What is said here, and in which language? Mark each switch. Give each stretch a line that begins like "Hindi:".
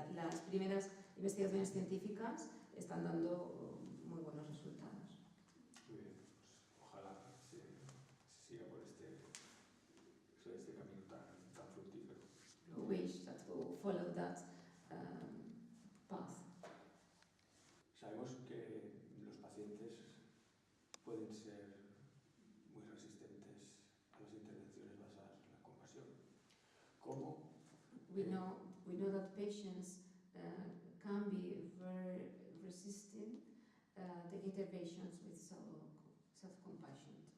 Spanish: Las primeras investigaciones científicas están dando muy buenos resultados. Muy bien, pues ojalá se siga por este camino tan fructífero.
English: We wish that we'll follow that path.
Spanish: Sabemos que los pacientes pueden ser muy resistentes a las intervenciones basadas en la compasión. ¿Cómo?
English: We know that patients can be very resistant the interventions with self-compassion.